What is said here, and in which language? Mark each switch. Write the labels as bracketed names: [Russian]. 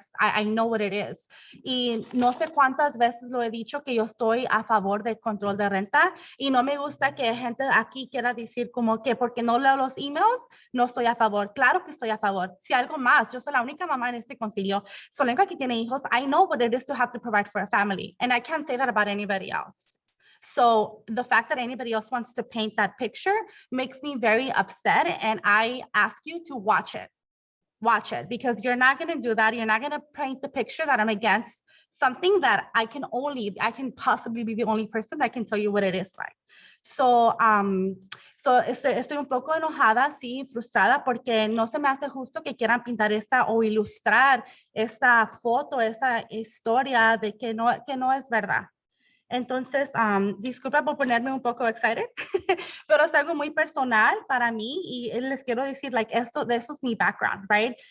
[English] I know what it is. [Spanish] Y no sé cuántas veces lo he dicho que yo estoy a favor del control de renta y no me gusta que gente aquí quiera decir como que porque no leo los emails, no estoy a favor. Claro que estoy a favor. Si algo más, yo soy la única mamá en este concilio. Soy la única que tiene hijos. [English] I know what it is to have to provide for a family. And I can't say that about anybody else. So the fact that anybody else wants to paint that picture makes me very upset. And I ask you to watch it. Watch it, because you're not going to do that. You're not going to paint the picture that I'm against something that I can possibly be the only person that can tell you what it is like. [Spanish] So, estoy un poco enojada, sí, frustrada, porque no se me hace justo que quieran pintar esta o ilustrar esta foto, esta historia de que no es verdad. Entonces, disculpa por ponerme un poco excited, pero es algo muy personal para mí y les quiero decir, eso es mi background, right?